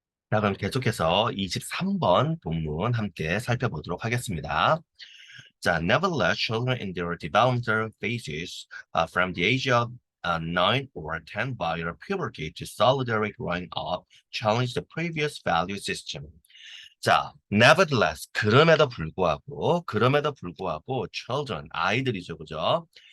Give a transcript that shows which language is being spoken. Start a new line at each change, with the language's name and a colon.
Korean: 자, 그럼 계속해서 23번 본문 함께 살펴보도록 하겠습니다. 자,
English: nevertheless, children in their developmental phases from the age of 9 or 10 via puberty to solitary growing up challenge the previous value system.
Korean: 자,
English: nevertheless,
Korean: 그럼에도 불구하고, children, 아이들이죠, 그죠?